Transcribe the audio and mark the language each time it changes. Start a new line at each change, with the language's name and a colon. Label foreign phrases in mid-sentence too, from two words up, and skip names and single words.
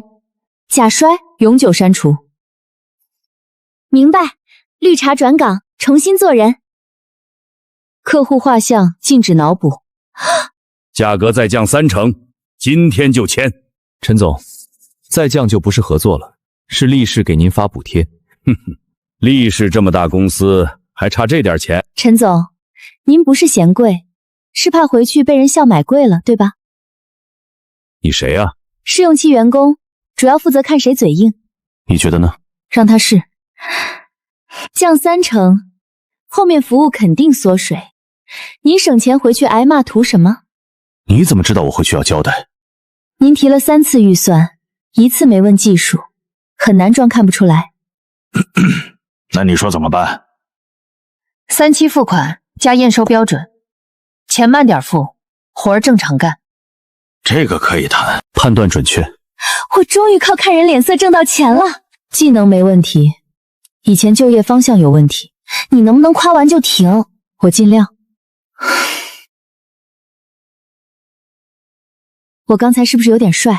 Chinese: 假摔永久刪除。明白。綠茶轉崗，重新做人。客戶畫像禁止腦補。價格再降30%，今天就簽。陳總，再降就不是合作了，是厉氏给您发补貼。哼哼，厉氏这么大公司，还差这点钱？陈总，您不是嫌贵，是怕回去被人笑买贵了，对吧？你谁啊？试用期员工，主要负责看谁嘴硬。你觉得呢？让他试，降30%，后面服務肯定缩水。您省钱回去挨骂图什么？你怎么知道我回去要交代？您提了3次预算，1次没问技术，很难装看不出来。那你说怎么办？3期付款加验收標準，錢慢點付，活兒正常幹。這個可以談，判斷準確。我終於靠看人臉色掙到錢了。技能沒問題，以前就業方向有問題。你能不能誇完就停？我盡量。我剛才是不是有點帥？